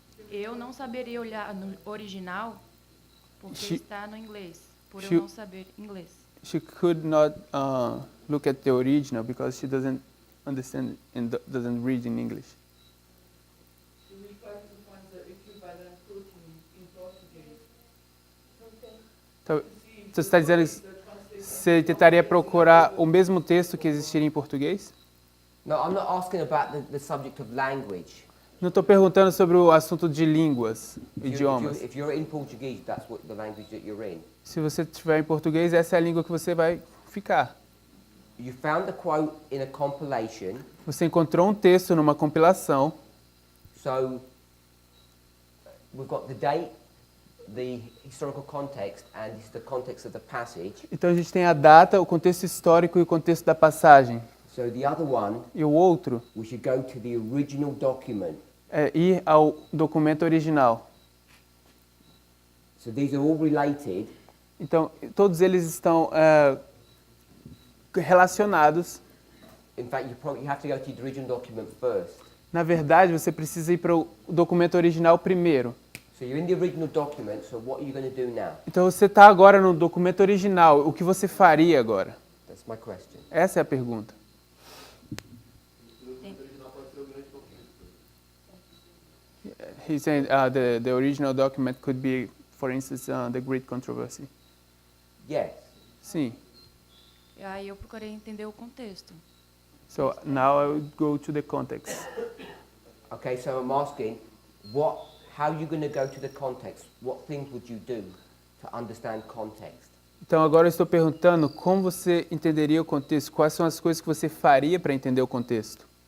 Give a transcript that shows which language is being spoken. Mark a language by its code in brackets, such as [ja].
[pt] Eu não saberia olhar no original porque [en] She- [pt] está no inglês, por [en] she- [pt] eu não saber inglês. [en] She could not look at the original because she doesn't understand and doesn't read in English. So we try to find the equivalent quote in Portuguese. [pt] Então, [en] To see if [pt] você está dizendo que [en] the translation [pt] você tentaria procurar o mesmo texto que existiria em português? [en] No, I'm not asking about the subject of language. [pt] Não estou perguntando sobre o assunto de línguas, idiomas. [en] If you're in Portuguese, that's what the language that you're in. [pt] Se você estiver em português, essa é a língua que você vai ficar. [en] You found the quote in a compilation, [pt] Você encontrou um texto numa compilação, [en] so we've got the date, the historical context, and this is the context of the passage. [pt] então a gente tem a data, o contexto histórico e o contexto da passagem. [en] So the other one, [pt] E o outro [en] we should go to the original document. [pt] é ir ao documento original. [en] So these are all related, [pt] Então, todos eles estão relacionados. [en] in fact, you have to go to the original document first. [pt] Na verdade, você precisa ir para o documento original primeiro. [en] So you're in the original document, so what are you going to do now? [pt] Então, você está agora no documento original. O que você faria agora? [en] That's my question. [pt] Essa é a pergunta. O original pode ser o grande documento. [en] He's saying the original document could be, for instance, the Great Controversy. Yes. [pt] Sim. E aí eu procurei entender o contexto. [en] So now I would go to the context. Okay, so I'm asking, how are you going to go to the context? What things would you do to understand context? [pt] Então agora eu estou perguntando como você entenderia o contexto. Quais são as coisas que você faria para entender o contexto?